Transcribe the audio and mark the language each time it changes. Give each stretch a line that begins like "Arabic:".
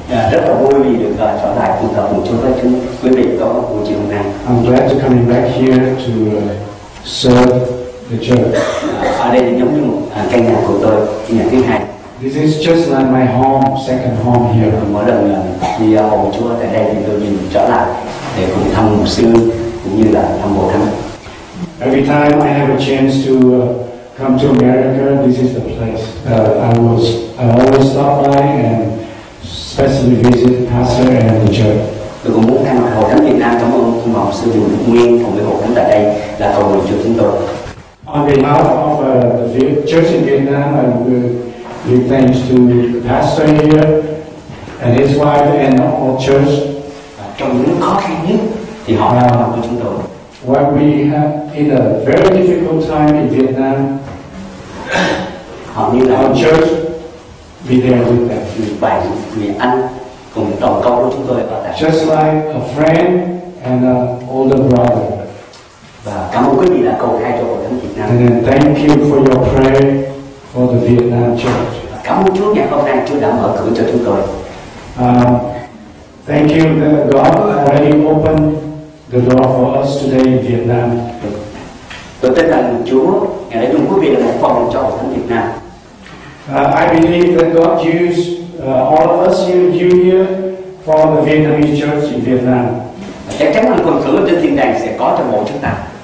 Vietnamese: Rất là vui vì được trở lại tụ tập cùng chung với quý vị có buổi chiều hôm nay.
English: I'm glad to coming back here to serve the church.
Vietnamese: Ở đây thì giống như một căn nhà của tôi, nhà thứ hai.
English: This is just like my home, second home here.
Vietnamese: Mỗi lần đi hầu Chúa tại đây thì tôi nhìn trở lại để cùng thăm mục sư cũng như là thăm bộ thánh.
English: Every time I have a chance to come to America, this is the place. I always stop by and especially visit pastor and the church.
Vietnamese: Tôi cũng muốn thay mặt hội thánh Việt Nam cảm ơn ông mục sư Bùi Đức Nguyên cùng với hội thánh tại đây là cầu nguyện cho chúng tôi.
English: On behalf of the church in Vietnam, I will give thanks to the pastor here and his wife and all church.
Vietnamese: Trong những khó khăn nhất thì họ đã làm cho chúng tôi.
English: When we have in a very difficult time in Vietnam,
Vietnamese: họ như là
English: our church be there with them.
Vietnamese: Người bạn, người anh cùng đồng công của chúng tôi ở tại.
English: Just like a friend and an older brother.
Vietnamese: Và cảm ơn quý vị đã cầu khai cho hội thánh Việt Nam.
English: And then thank you for your prayer for the Vietnam church.
Vietnamese: Cảm ơn Chúa ngày hôm nay Chúa đã mở cửa cho chúng tôi.
English: Thank you that God already opened the door for us today in Vietnam.
Vietnamese: Tôi tin rằng Chúa ngày đã dùng quý vị là một phần cho hội thánh Việt Nam.
English: I believe that God used all of us here, you here, for the Vietnamese church in Vietnam.
Vietnamese: Chắc chắn là phần thưởng trên thiên đàng sẽ có cho mỗi chúng ta.